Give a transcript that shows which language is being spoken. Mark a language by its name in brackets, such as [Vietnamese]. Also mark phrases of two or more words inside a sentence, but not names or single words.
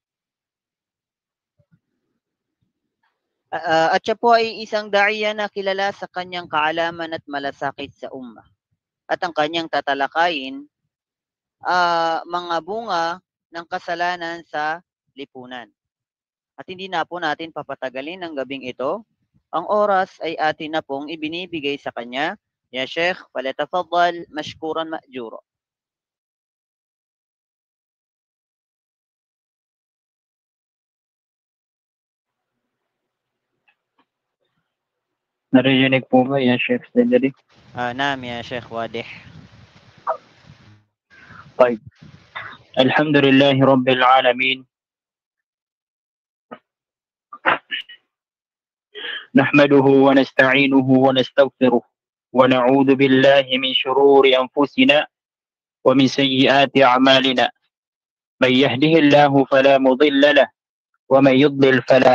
[Filipino] At siya po ay isang daiya na kilala sa kanyang kaalaman at malasakit sa ummah. At ang kanyang tatalakayin, mga bunga ng kasalanan sa lipunan. At hindi na po natin papatagalin ang gabing ito. Ang oras ay atin na pong ibinibigay sa kanya. [Arabic] يا شيخ فليتفضل مشكوراً مأجوراً. [Filipino] Narinig po ba yan, Chef Cedric? [Arabic] نعم يا شيخ, wadih. طيب الحمد لله رب العالمين نحمده ونستعينه ونستغفره ونعوذ بالله من شرور أنفسنا ومن سيئات أعمالنا من يهده الله فلا مضل له ومن يضلل فلا